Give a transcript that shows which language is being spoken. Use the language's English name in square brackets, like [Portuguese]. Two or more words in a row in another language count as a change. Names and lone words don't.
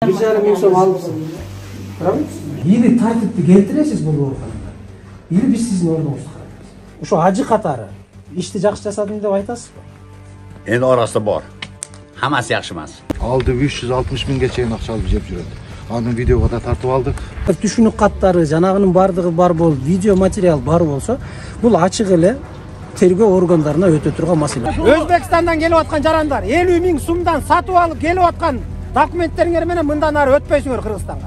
[Kyrgyz] 1,5 миң сом алыпсың. Или тартипти келтиресиз бул ооруканага. Или биз сиздин ордуңузду карайбыз. Ошо ажы катары ишти жакшы жасадым деп айтасызбы? [Uzbek] Endi orasida bor. Hammasi yaxshi emas. [Kyrgyz] Aldı 360 mingге чейин акча алып жеп жүрөт. Аны видеого да тартып алдык. Түшүнүк каттары, жанагынын бардыгы бар болуп, видео материал бар болсо, бул ачык эле тергөө органдарына өтө турган маселе. Өзбекстандан келип аткан жарандар 50 миң сумдан сатып алып келип аткан документтериңер менен мындан ары өтпөйсүңөр Кыргызстанга.